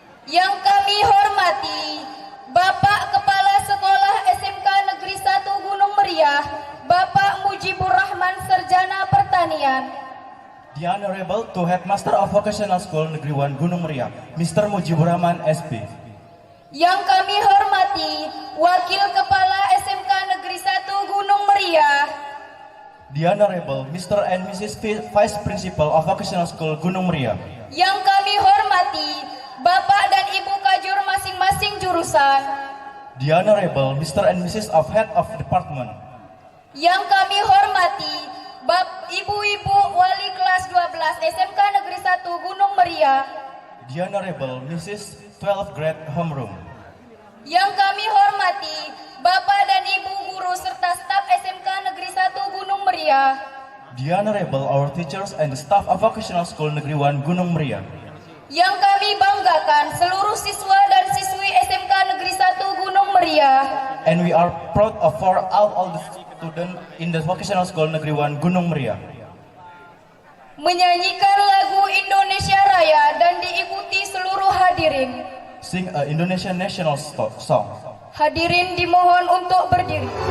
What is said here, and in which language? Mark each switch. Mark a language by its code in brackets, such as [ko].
[id] Yang kami hormati Bapak Kepala Sekolah SMK Negeri 1 Gunung Meriah, Bapak Mujibur Rahman Sarjana Pertanian. [en] The Honorable to Headmaster of Vocational School Negeri 1 Gunung Meriah, Mr. Mujibur Rahman SP. [id] Yang kami hormati Wakil Kepala SMK Negeri 1 Gunung Meriah. [en] The Honorable Mr. and Mrs. Vice Principal of Vocational School Gunung Meriah. [id] Yang kami hormati Bapak dan Ibu Kajur masing-masing jurusan. [en] The Honorable Mr. and Mrs. of Head of Department. [id] Yang kami hormati Ibu-ibu wali kelas 12 SMK Negeri 1 Gunung Meriah. [en] The Honorable Mrs. 12th Grade Homeroom. [id] Yang kami hormati Bapak dan Ibu guru serta staf SMK Negeri 1 Gunung Meriah. [en] The Honorable our teachers and the staff of Vocational School Negeri 1 Gunung Meriah. [id] Yang kami banggakan seluruh siswa dan siswi SMK Negeri 1 Gunung Meriah. [en] And we are proud of for all the students in the Vocational School Negeri 1 Gunung Meriah. [id] Menyanyikan lagu Indonesia Raya dan diikuti seluruh hadirin. [en] Sing a Indonesian national song. [id] Hadirin dimohon untuk berdiri.